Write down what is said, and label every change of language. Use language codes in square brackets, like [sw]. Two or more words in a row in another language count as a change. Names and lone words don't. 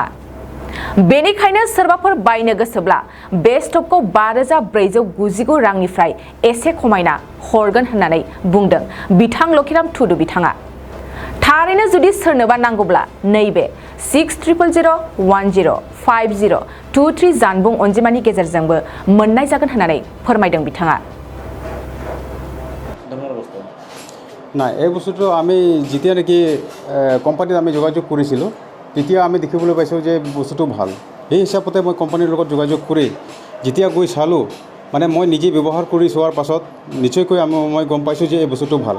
[brx] बेनिखायनो सोरबाफोर बायनो गोसोब्ला बे स्टपखौ 5499 रांनिफ्राय एसे खमायना हरगोन होननानै बुंदों बिथां लखिराम टुडु बिथाङा। थारैनो जुदि सोरनोबा नांगौब्ला नैबे 6000105023 जानबुं अनजिमानि गेजेरजोंबो मोननाय जागोन होननानै फोरमायदों बिथाङा। [as] না এই বস্তুটো আমি যেতিয়া নেকি কোম্পানীত আমি যোগাযোগ কৰিছিলোঁ তেতিয়া আমি দেখিবলৈ পাইছোঁ যে বস্তুটো ভাল। এই হিচাপতে মই কোম্পানীৰ লগত যোগাযোগ কৰি যেতিয়া গৈ চালোঁ মানে মই নিজে ব্যৱহাৰ কৰি চোৱাৰ পাছত নিশ্চয়কৈ মই গম পাইছোঁ যে এই বস্তুটো ভাল।